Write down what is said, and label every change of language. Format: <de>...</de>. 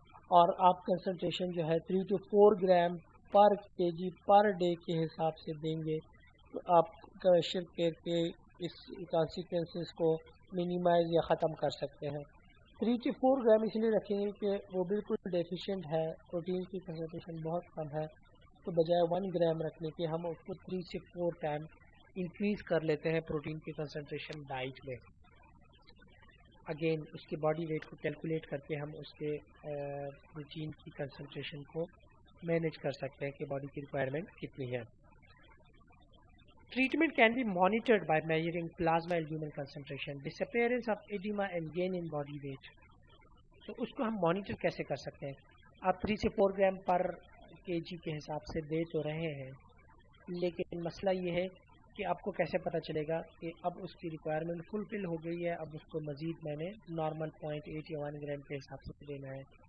<ur>اور آپ کنسنٹریشن جو ہے 3 to 4 گرام پر کے جی پر ڈے کے حساب سے دیں گے، تو آپ کویشیورکور کے اس کانسیکوینسز کو منیمائز یا ختم کر سکتے ہیں۔ 3 to 4 گرام اس لیے رکھیں گے کہ وہ بالکل ڈیفیشینٹ ہے، پروٹین کی کنسنٹریشن بہت کم ہے، تو بجائے 1 گرام رکھنے کے ہم اس کو 3 سے 4 ٹائم انکریز کر لیتے ہیں پروٹین کی کنسنٹریشن ڈائٹ میں. اگین اس کے باڈی ویٹ کو کیلکولیٹ کر کے ہم اس کے پروٹین کی کنسنٹریشن کو مینیج کر سکتے ہیں کہ باڈی کی ریکوائرمنٹ کتنی ہے.</ur> <en>Treatment can be monitored by measuring plasma albumin concentration, disappearance of edema and gain in body weight.</en> <ur>تو اس کو ہم مانیٹر کیسے کر سکتے ہیں؟ آپ 3 سے 4 گرام پر کے جی کے حساب سے دے تو رہے ہیں، لیکن مسئلہ یہ ہے کہ آپ کو کیسے پتہ چلے گا کہ اب اس کی ریکوائرمنٹ فلفل ہو گئی ہے، اب اس کو مزید میں نے نارمل 0.8 یا 1 گرام کے حساب سے دینا ہے.</ur>